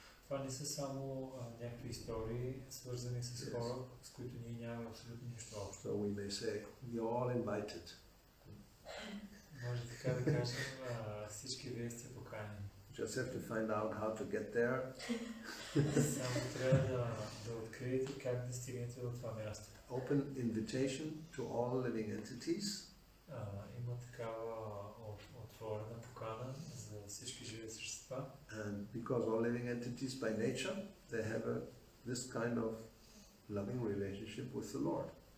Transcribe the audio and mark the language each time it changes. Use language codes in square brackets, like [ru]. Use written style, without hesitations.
[bg] Това не са само някакви истории, свързани с хора, с които ние нямаме абсолютно нищо общо. [en] So we may say, you're all invited. [bg] Може така да кажем, всички вие сте поканени. [en] Just have to find out how to get there. [bg] Само трябва да откриете как да стигнете до това място. [en] Open invitation to all living entities. [bg] Има такава отворена покана за всички живи същества. [en] And because all living entities by nature, they have this kind of loving relationship with the Lord.